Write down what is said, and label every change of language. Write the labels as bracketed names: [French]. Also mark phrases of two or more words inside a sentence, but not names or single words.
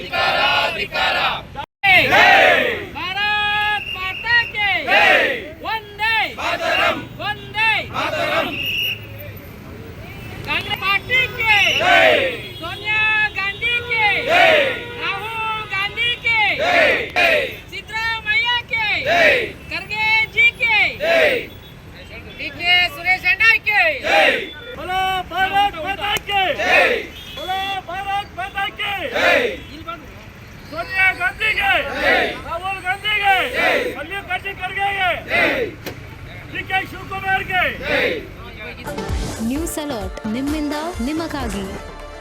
[Hindi] भारत माता की वंदे मातरम कांग्रेस पार्टी के सोनिया गांधी के राहुल गांधी के सिद्धरामैया के खड़गे जी के डीके सुरेश अंडा के बोलो भारत माता के बोलो भारत माता के सोनिया गांधी के राहुल गांधी के मल्लिकार्जुन खड़गे के डीके शिवकुमार के [Kannada] ನ್ಯೂಸ್ ಅಲರ್ಟ್ ನಿಮ್ಮಿಂದ ನಿಮಗಾಗಿ.